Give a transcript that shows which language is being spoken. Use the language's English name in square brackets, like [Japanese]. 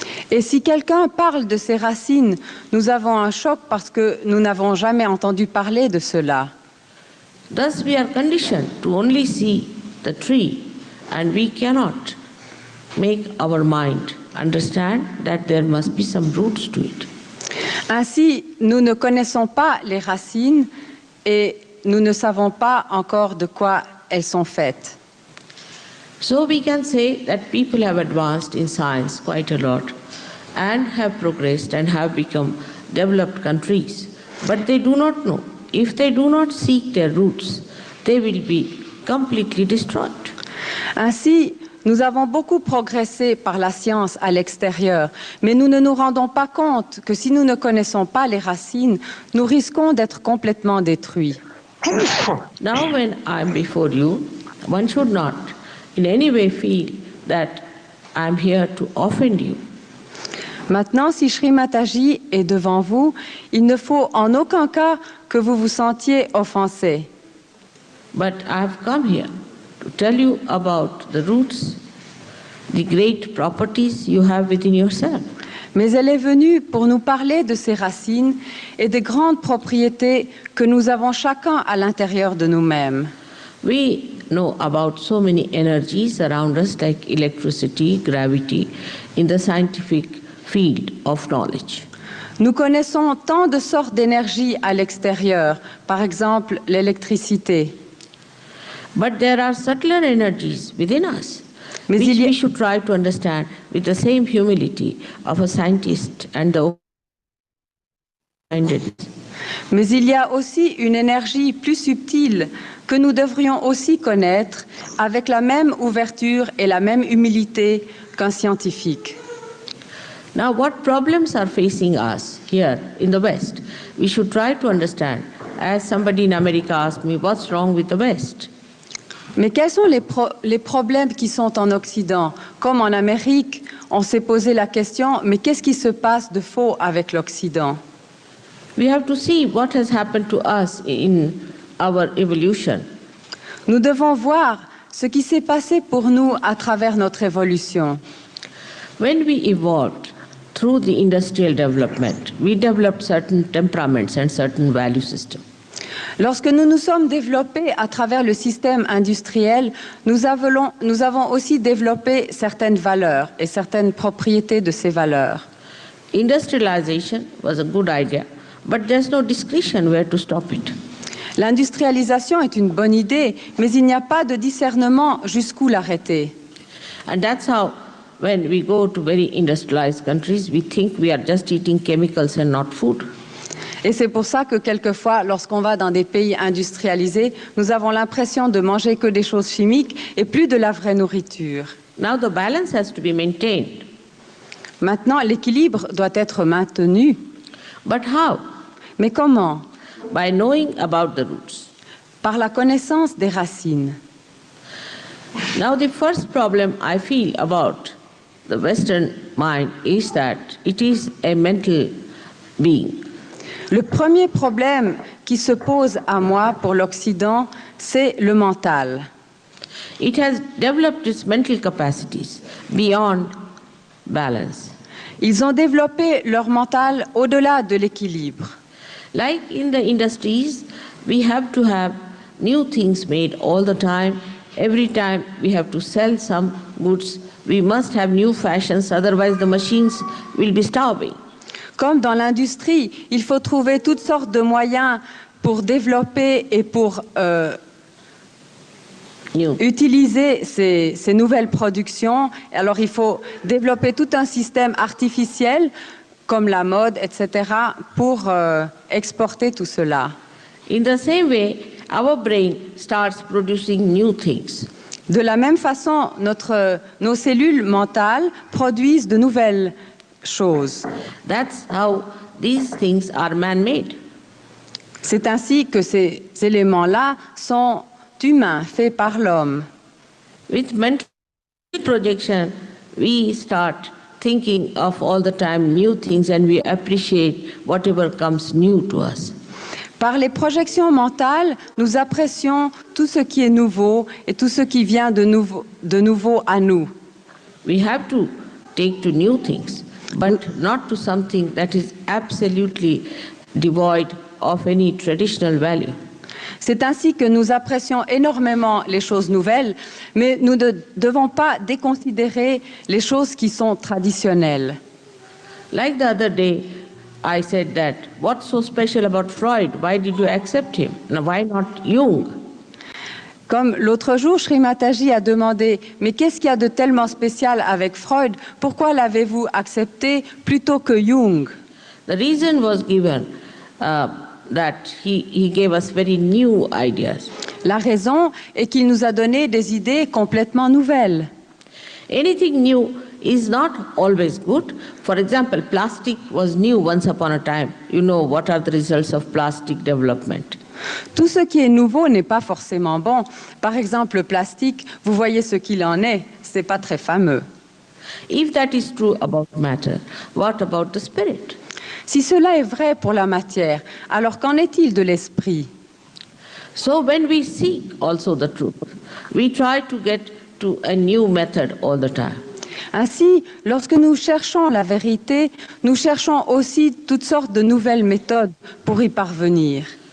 [French] Et si quelqu'un parle de ces racines, nous avons un choc parce que nous n'avons jamais entendu parler de cela. [English] Thus we are conditioned to only see the tree, and we cannot make our mind understand that there must be some roots to it. [French] Ainsi, nous ne connaissons pas les racines et nous ne savons pas encore de quoi elles sont faites. [English] So we can say that people have advanced in science quite a lot and have progressed and have become developed countries. But they do not know. If they do not seek their roots, they will be completely destroyed. [French] Ainsi, nous avons beaucoup progressé par la science à l'extérieur, mais nous ne nous rendons pas compte que si nous ne connaissons pas les racines, nous risquons d'être complètement détruits. [English] Now when I'm before you, one should not in any way feel that I'm here to offend you. [French] Maintenant, si Sri Mataji est devant vous, il ne faut en aucun cas que vous vous sentiez offensé. [English] But I've come here to tell you about the roots, the great properties you have within yourself. [French] Mais elle est venue pour nous parler de ces racines et des grandes propriétés que nous avons chacun à l'intérieur de nous-mêmes. [English] We know about so many energies around us like electricity, gravity, in the scientific field of knowledge. [French] Nous connaissons tant de sortes d'énergie à l'extérieur, par exemple l'électricité. [English] But there are subtler energies within us, [French] Mais [English] which [French] il y a- [English] we should try to understand with the same humility of a scientist and the open-mindedness. [French] Mais il y a aussi une énergie plus subtile que nous devrions aussi connaître avec la même ouverture et la même humilité qu'un scientifique. [English] Now, what problems are facing us here in the West? We should try to understand. As somebody in America asked me, what's wrong with the West? [French] Mais quels sont les problèmes qui sont en Occident? Comme en Amérique, on s'est posé la question, mais qu'est-ce qui se passe de faux avec l'Occident? [English] We have to see what has happened to us in our evolution. [French] Nous devons voir ce qui s'est passé pour nous à travers notre évolution. [English] When we evolved through the industrial development, we developed certain temperaments and certain value systems. [French] Lorsque nous nous sommes développés à travers le système industriel, nous avons aussi développé certaines valeurs et certaines propriétés de ces valeurs. [English] Industrialization was a good idea, but there's no discretion where to stop it. [French] L'industrialisation est une bonne idée, mais il n'y a pas de discernement jusqu'où l'arrêter. [English] And that's how, when we go to very industrialized countries, we think we are just eating chemicals and not food. [French] Et c'est pour ça que quelquefois, lorsqu'on va dans des pays industrialisés, nous avons l'impression de manger que des choses chimiques et plus de la vraie nourriture. [English] Now the balance has to be maintained. [French] Maintenant, l'équilibre doit être maintenu. [English] But how? [French] Mais comment? [English] By knowing about the roots. [French] Par la connaissance des racines. [English] Now the first problem I feel about the Western mind is that it is a mental being. [French] Le premier problème qui se pose à moi pour l'Occident, c'est le mental. [English] It has developed its mental capacities beyond balance. [French] Ils ont développé leur mental au-delà de l'équilibre. [English] Like in the industries, we have to have new things made all the time. Every time we have to sell some goods, we must have new fashions, otherwise the machines will be starving. [French] Comme dans l'industrie, il faut trouver toutes sortes de moyens pour développer et pour utiliser ces nouvelles productions. Alors il faut développer tout un système artificiel, comme la mode, etc., pour exporter tout cela. [English] In the same way, our brain starts producing new things. [French] De la même façon, nos cellules mentales produisent de nouvelles choses. [English] That's how these things are man-made. [French] C'est ainsi que ces éléments-là sont humains, faits par l'homme. [English] With mental projection, we start thinking of all the time new things and we appreciate whatever comes new to us. [French] Par les projections mentales, nous apprécions tout ce qui est nouveau et tout ce qui vient de nouveau à nous. [English] We have to take to new things, but not to something that is absolutely devoid of any traditional value. [French] C'est ainsi que nous apprécions énormément les choses nouvelles, mais nous ne devons pas déconsidérer les choses qui sont traditionnelles. [English] Like the other day, I said that, what's so special about Freud? Why did you accept him? Now, why not Jung? [French] Comme l'autre jour, Sri Mataji a demandé « Mais qu'est-ce qu'il y a de tellement spécial avec Freud? Pourquoi l'avez-vous accepté plutôt que Jung ?» [English] The reason was given that he gave us very new ideas. [French] La raison est qu'il nous a donné des idées complètement nouvelles. [English] Anything new is not always good. For example, plastic was new once upon a time. You know what are the results of plastic development. [French] Tout ce qui est nouveau n'est pas forcément bon. Par exemple, le plastique, vous voyez ce qu'il en est, c'est pas très fameux. [English] If that is true about matter, what about the spirit? [French] Si cela est vrai pour la matière, alors qu'en est-il de l'esprit? [English] So when we seek also the truth, we try to get to a new method all the time. [French] Ainsi, lorsque nous cherchons la vérité, nous cherchons aussi toutes sortes de nouvelles méthodes pour y parvenir.